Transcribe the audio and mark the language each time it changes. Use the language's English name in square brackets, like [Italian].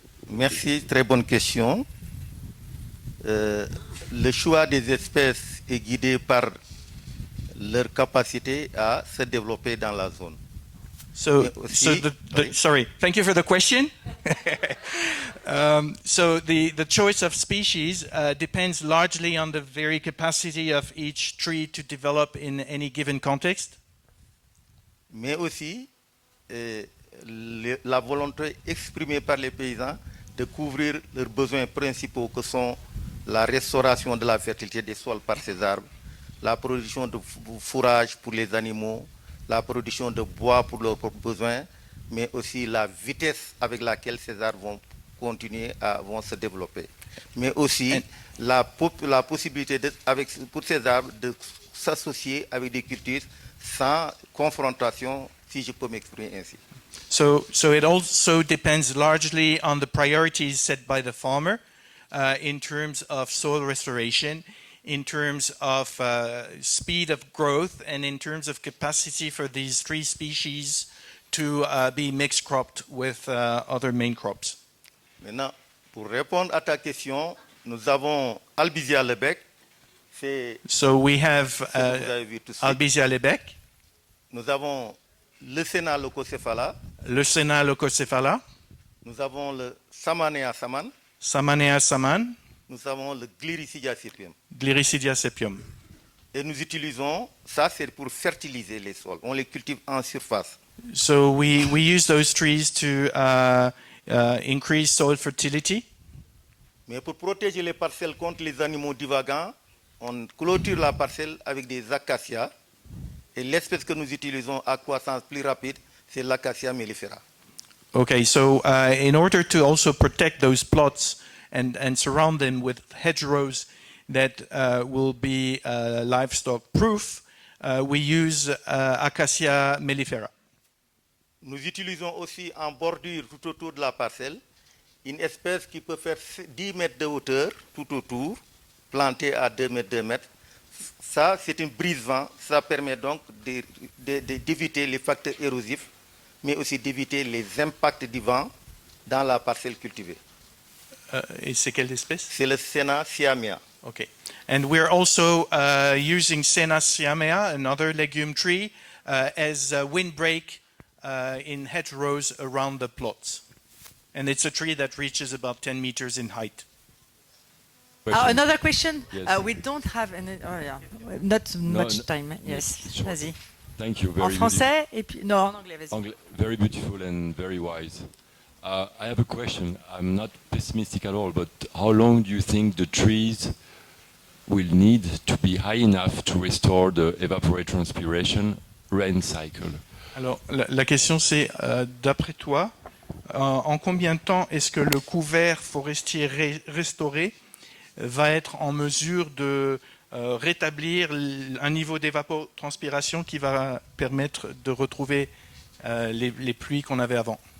[French] Merci, très bonne question. Le choix des espèces est guidé par leur capacité à se développer dans la zone. [English] Sorry, thank you for the question. So the choice of species depends largely on the very capacity of each tree to develop in any given context. [French] Mais aussi la volonté exprimée par les paysans de couvrir leurs besoins principaux que sont la restauration de la fertilité des sols par ces arbres, la production de fourrage pour les animaux, la production de bois pour leurs propres besoins, mais aussi la vitesse avec laquelle ces arbres vont continuer vont se développer. Mais aussi la possibilité pour ces arbres de s'associer avec des cultures sans confrontation, si je peux m'exprimer ainsi. [English] So it also depends largely on the priorities set by the farmer in terms of soil restoration, in terms of speed of growth, and in terms of capacity for these three species to be mixed cropped with other main crops. [French] Maintenant, pour répondre à ta question, nous avons Albizia Lebec. [English] So we have [French] Vous avez vu tout de suite. [English] Albizia lebec, [French] Nous avons le Sénat Leucocephala. le Senna leucocephala, Nous avons le Samanea saman. [English] Samanea saman, [French] Nous avons le Gliricidia sepium. [English] Gliricidia sepium. [French] Et nous utilisons, ça c'est pour fertiliser les sols. On les cultive en surface. [English] So we use those trees to increase soil fertility. [French] Mais pour protéger les parcelles contre les animaux divagants, on clôture la parcelle avec des acacias. Et l'espèce que nous utilisons à croissance plus rapide, c'est l'acacia mellifera. [English] Okay, so in order to also protect those plots and surround them with hedgerows that will be livestock proof, we use Acacia mellifera. [French] Nous utilisons aussi en bordure tout autour de la parcelle une espèce qui peut faire 10 mètres de hauteur tout autour, plantée à 2 mètres, 2 mètres. Ça, c'est une brise-vent. Ça permet donc d'éviter les facteurs érosifs, mais aussi d'éviter les impacts du vent dans la parcelle cultivée. Et c'est quelle espèce? C'est le Senna siamea. [English] Okay. And we're also using Senna siamea, another legume tree, as a windbreak in hedgerows around the plots. And it's a tree that reaches about 10 meters in height. Another question? Yes. We don't have not much no. time. Yes, Sure. [French] vas-y. [English] Thank you. [French] En [English] Very [French] français et puis non, en anglais, vas-y. [English] Very beautiful and very wise. I have a question. I'm not pessimistic at all, but how long do you think the trees will need to be high enough to restore the evapotranspiration rain cycle? [French] Alors, la question c'est, d'après toi, en combien de temps est-ce que le couvert forestier restauré va être en mesure de rétablir un niveau d'évapotranspiration qui va permettre de retrouver les pluies qu'on avait avant?